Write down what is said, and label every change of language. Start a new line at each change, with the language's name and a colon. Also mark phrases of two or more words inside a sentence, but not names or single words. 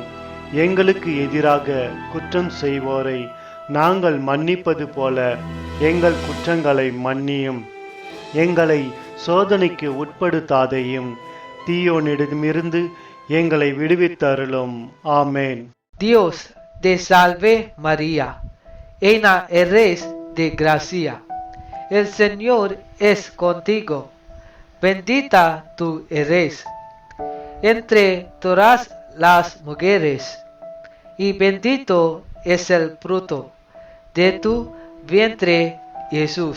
Tamil: எங்களுக்கு எதிராக குற்றம் செய்வோரை நாங்கள் மன்னிப்பது போல எங்கள் குற்றங்களை மன்னியும். எங்களை சோதனைக்கு உட்படுத்தாதையும், தீயோனிடமிருந்து எங்களை விடுவித்தருளும். ஆமென்.
Spanish: Dios te salve María, llena eres de gracia. El Señor es contigo, bendita tú eres entre todas las mujeres, y bendito es el fruto de tu vientre Jesús.